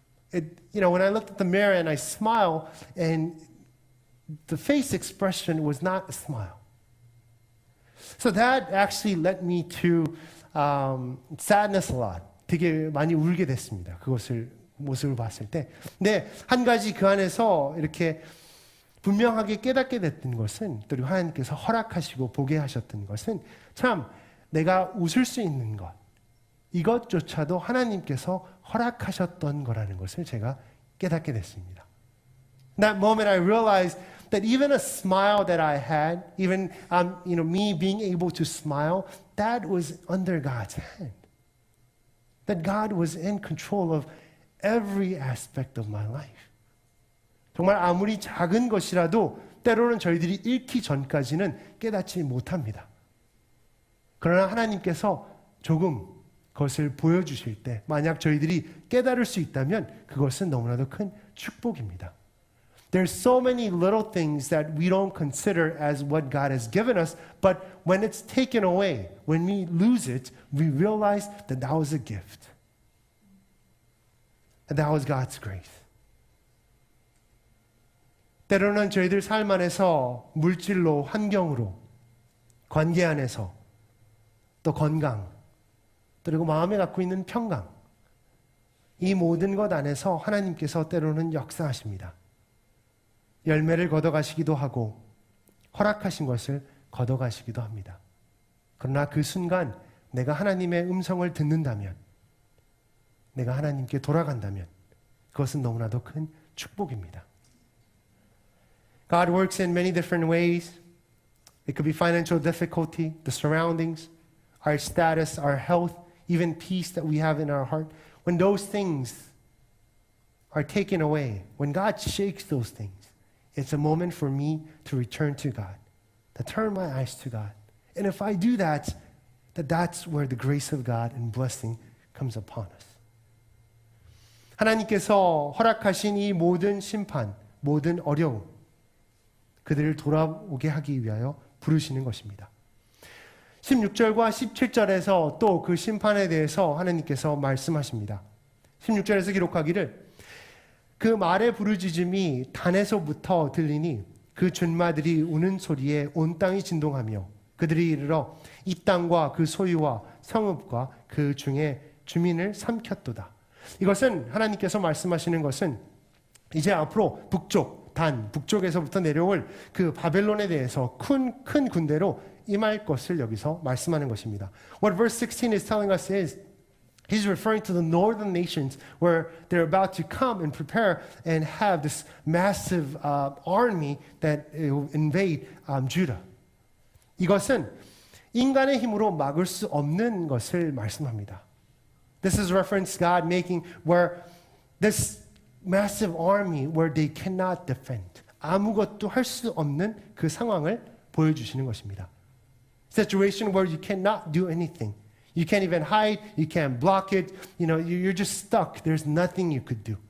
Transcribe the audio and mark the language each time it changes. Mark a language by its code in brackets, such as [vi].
[en] When I looked at the mirror and I smiled and the face expression was not a smile. So that actually led me to sadness a lot. [ko] 되게 많이 울게 됐습니다. 모습을 봤을 때. 근데 한 가지 그 안에서 이렇게 분명하게 깨닫게 됐던 것은 또 하나님께서 허락하시고 보게 하셨던 것은 참 내가 웃을 수 있는 것, 이것조차도 하나님께서 허락하셨던 거라는 것을 제가 깨닫게 됐습니다. [en] In that moment I realized that even a smile that I had, even me being able to smile, that was under God's hand. That God was in control of every aspect of my life. [ko] 정말 아무리 작은 것이라도 때로는 저희들이 잃기 전까지는 깨닫지 못합니다. 그러나 하나님께서 조금 그것을 보여주실 때 만약 저희들이 깨달을 수 있다면 그것은 너무나도 큰 축복입니다. [en] There's so many little things that we don't consider as what God has given us, but when it's taken away, when we lose it, we realize that that was a gift. And that was God's grace. [ko] 때로는 저희들 삶 안에서 물질로, 환경으로, 관계 안에서, 또 건강, 그리고 마음에 갖고 있는 평강, 이 모든 것 안에서 하나님께서 때로는 역사하십니다. 열매를 걷어가시기도 하고 허락하신 것을 걷어가시기도 합니다. 그러나 그 순간 내가 하나님의 음성을 듣는다면, 내가 하나님께 돌아간다면 그것은 너무나도 큰 축복입니다. [en] God works in many different ways. It could be financial difficulty, the surroundings, our status, our health, even peace that we have in our heart. When those things are taken away, when God shakes those things, it's a moment for me to return to God, to turn my eyes to God. And if I do that, that's where the grace of God and blessing comes upon us. [ko] 하나님께서 허락하신 이 모든 심판, 모든 어려움, 그들을 돌아오게 하기 위하여 부르시는 것입니다. 16절과 17절에서 또 그 심판에 대해서 하나님께서 말씀하십니다. 16절에서 기록하기를 그 말의 부르짖음이 단에서부터 들리니 그 준마들이 우는 소리에 온 땅이 진동하며 그들이 이르러 이 땅과 그 소유와 성읍과 그 중에 주민을 삼켰도다. 이것은 하나님께서 말씀하시는 것은 이제 앞으로 북쪽에서부터 내려올 그 바벨론에 대해서 큰 군대로 임할 것을 여기서 말씀하는 것입니다. [en] What verse 16 is telling us is He's referring to the northern nations where they're about to come and prepare and have this massive army that will invade Judah. [ko] 이것은 인간의 힘으로 막을 수 없는 것을 말씀합니다. [en] This is reference God making where this massive army where they cannot defend. [ko] 아무것도 할 수 없는 그 상황을 보여주시는 것입니다. [en] Situation where you cannot do anything. You can't even hide. You can't block it. You're just stuck. There's nothing you could do.